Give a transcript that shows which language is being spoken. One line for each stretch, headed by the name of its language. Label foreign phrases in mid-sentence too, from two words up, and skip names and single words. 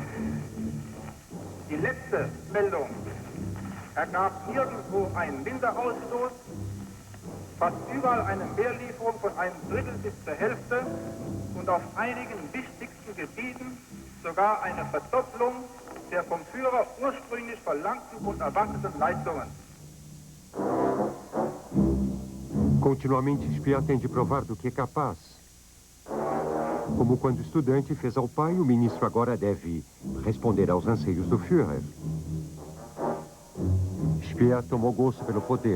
German: Die letzte Meldung ergab nirgendwo einen Minderausstoß, fast überall eine Mehrlieferung von 1/3 bis zur Hälfte und auf einigen wichtigsten Gebieten sogar eine Verdopplung der vom Führer ursprünglich verlangten und erwarteten Leistungen.
Portuguese: Continuamente, Speer tem de provar do que é capaz. Como quando estudante fez ao pai, o ministro agora deve responder aos anseios do Führer. Speer tomou gosto pelo poder.